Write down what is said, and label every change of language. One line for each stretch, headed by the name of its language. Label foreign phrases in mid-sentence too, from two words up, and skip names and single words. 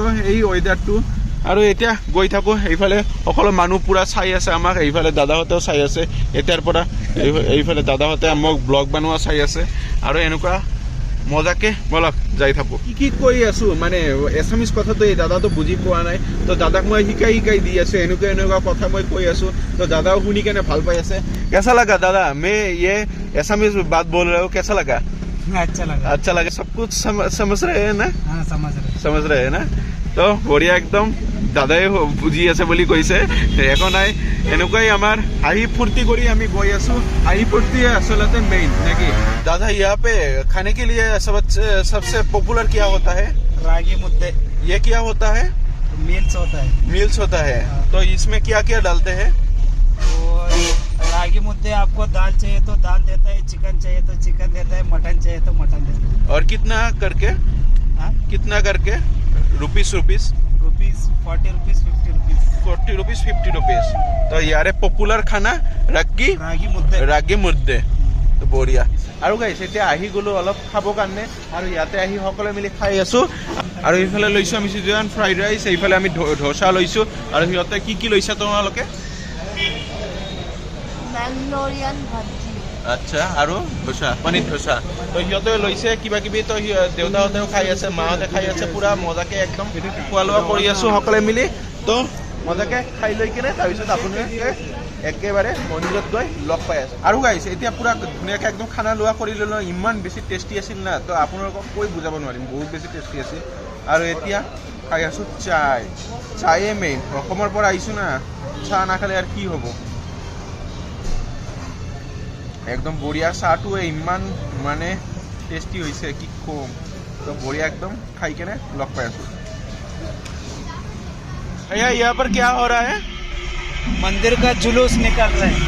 Assamese: এই ৱেডাৰটো আৰু এতিয়া গৈ থাকো এইফালে সকলো মানুহ পুৰা চাই আছে আমাক এইফালে দাদাহঁতেও চাই আছে এতিয়াৰ পৰা এইফালে দাদাহঁতে আমাক ব্লগ বনোৱা চাই আছে আৰু এনেকুৱা মজাকে বলক যাই থাকো কি কৈ আছো মানে এছামিজ কথাটো এই দাদাটো বুজি পোৱা নাই তো দাদাক মই শিকাই দি আছে এনেকুৱা কথা মই কৈ আছো তো দাদাও শুনি কেনে ভাল পাই আছে
Hindi: कैसा लगा दादा मैं ये एसामीज बात बोल रहा हूँ कैसा लगा अच्छा लगा सब कुछ समझ रहे हैं ना हाँ समझ रहे हैं ना
Assamese: তো বঢ়িয়া একদম দাদাই বুজি আছে বুলি কৈছে একো নাই এনেকুৱাই আমাৰ হাঁহি ফূৰ্তি কৰি আমি গৈ আছো হাঁহি ফূৰ্তি আসলতে মেইন নাকি
Hindi: दादा यहाँ पे खाने के लिए सबसे पॉपुलर क्या होता है रागी मुद्दे ये क्या होता है मील्स होता है तो इसमें क्या क्या डालते हैं रागी मुद्दे आपको दाल चाहिए तो दाल देता है चिकन चाहिए तो चिकन देता है मटन चाहिए तो मटन देता है और कितना करके रुपीस 40 रुपीस 50 रुपीस 40 रुपीस तो यारे पॉपुलर खाना रागी मुद्दे
Assamese: তো বঢ়িয়া আৰু গাইছ এতিয়া আহি গলো অলপ খাব কাৰণে আৰু ইয়াতে আহি সকলোৱে মিলি খাই আছো আৰু এইফালে লৈছো আমি
English: Schezwan fried rice
Assamese: এইফালে আমি ধোসা লৈছো আৰু সিহঁতে কি লৈছা তোমালোকে
Hindi: मैंगलोरियन भाजी
Assamese: আচ্ছা আৰু ধোসা পনীৰ ধোসা তো সিহঁতে লৈছে কিবা কিবি তো দেউতাহঁতেও খাই আছে মাহঁতে খাই আছে পুৰা মজাকে একদম খোৱা লোৱা কৰি আছো সকলোৱে মিলি তো মজাকে খাই লৈ কিনে তাৰপিছত আপোনালোকে একেবাৰে মন্দিৰত গৈ লগ পাই আছে আৰু গাইছ এতিয়া পুৰা ধুনীয়াকৈ একদম খানা লোৱা কৰি ল'লো ইমান বেছি টেষ্টি আছিল না তো আপোনালোকক কৈ বুজাব নোৱাৰিম বহুত বেছি টেষ্টি আছিল আৰু এতিয়া খাই আছো চায়ে মেইন অসমৰ পৰা আহিছো না চাহ নাখালে আৰু কি হ'ব একদম বঢ়িয়া চাহটো ইমান মানে টেষ্টি হৈছে কি কম তো বঢ়িয়া একদম খাই কেনে লগ পাই আছো
Hindi: भैया यहाँ पर क्या हो रहा है मंदिर का जुलूस निकल रहा है